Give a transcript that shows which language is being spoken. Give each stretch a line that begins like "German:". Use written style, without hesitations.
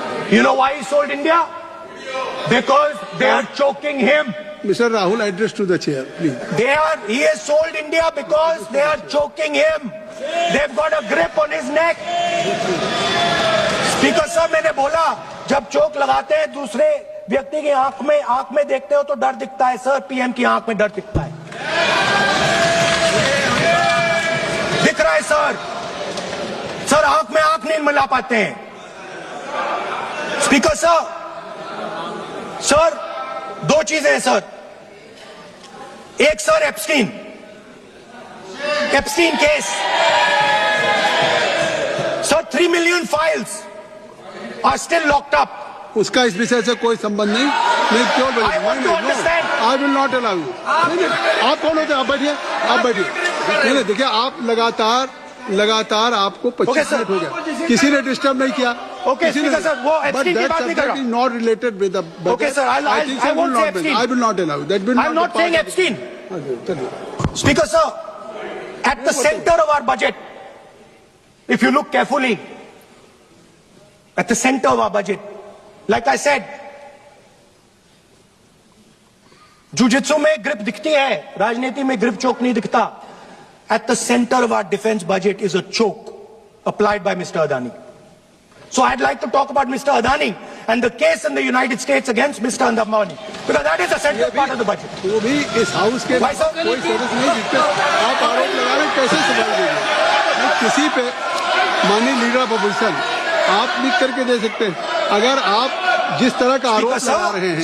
English: You know why he sold India? Because they are choking him. Mr. Rahul, address to the chair, please. He has sold India because they are choking him. They've got a grip on his neck.
Hindi: Speaker sir, मैंने बोला जब चोक लगाते हैं दूसरे व्यक्ति की आंख में देखते हो तो डर दिखता है सर. पीएम की आंख में डर दिखता है. दिख रहा है सर आंख में आंख नहीं मिला पाते हैं. स्पीकर सर दो चीजें हैं सर. एक sir Epstein
English: Epstein case. Sir, 3 million files are still locked up.
Hindi: उसका इस विषय से कोई संबंध नहीं। मैं क्यों
English: I want to understand. I will not allow you.
Hindi: आप कौन होते हैं? आप बैठिए, आप बैठिए। नहीं देखिए, आप लगातार आपको 25 मिनट हो गया, किसी ने डिस्टर्ब नहीं किया। Okay, Speaker sir, वो Epstein की बात नहीं कर रहा।
English: Is not related with the budget. Okay, sir, I won't say Epstein. I will not allow. That will I'm not saying Epstein. Epstein. Speaker sir, at the center of our budget, if you look carefully, at the center of our budget, like I said,
Hindi: jujitsu में grip दिखती है, राजनीति में grip चोक नहीं दिखता.
English: At the center of our defense budget is a choke applied by Mr. Adani. So I'd like to talk about Mr. Adani and the case in the United States against Mr. Ambani, because that is the central part of the budget.
Hindi: वो भी इस house के
English: Why, sir?
Hindi: कोई सदस्य नहीं जिसपे आप आरोप लगा रहे हैं, कैसे सवाल देंगे? किसी पे माननीय लीडर ऑफ अपोजिशन आप लिख करके दे सकते हैं। अगर आप जिस तरह का आरोप लगा रहे हैं,